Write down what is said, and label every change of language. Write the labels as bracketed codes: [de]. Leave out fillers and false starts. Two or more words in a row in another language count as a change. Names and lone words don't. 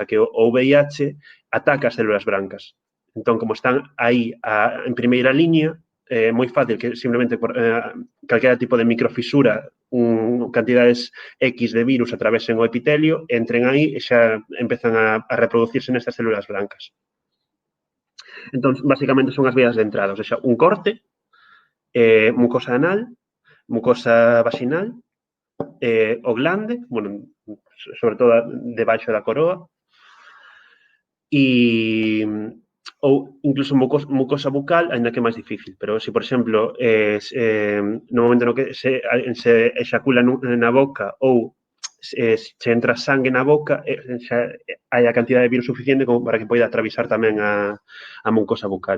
[gl] Que o VIH ataca as células brancas. Entón, como están aí en primeira liña, é moi fácil que simplemente por calquera tipo de microfisura, cantidades X de virus atravesen o epitelio, entren aí e xa empezan a reproducirse nestas células blancas. Entón, basicamente, son as vías de entrada, [pt] ou seja, [gl] un corte, mucosa anal, mucosa vaginal, o glande, bueno, sobre todo debaixo da coroa, ou incluso mucosa bucal, ainda que é máis difícil. Pero se, por exemplo, no momento no que se exacula na boca ou se entra sangue na boca, xa hai a cantidad de virus suficiente como para que poida atravesar tamén a mucosa bucal.